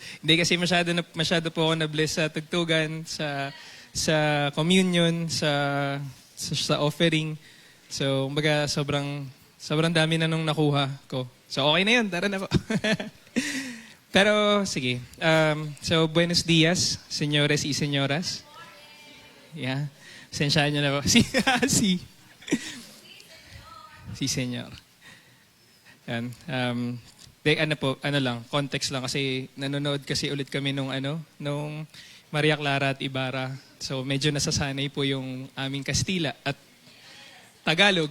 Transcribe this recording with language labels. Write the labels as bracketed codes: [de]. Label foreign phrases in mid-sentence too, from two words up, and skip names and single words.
[tl] Hindi kasi masyado po ako na-bless sa tugtugan, sa communion, sa offering. So, kumbaga sobrang dami na nung nakuha ko. So, okay na yun. Tara na po. Pero, sige. So, [es] buenos dias, señores y señoras. [en] Yeah. [tl] Sensyahan nyo na po. Si senyor. Yan. Ano lang, context lang kasi nanonood kasi ulit kami nung Maria Clara at Ibarra. So, medyo nasasanay po yung aming Kastila at Tagalog.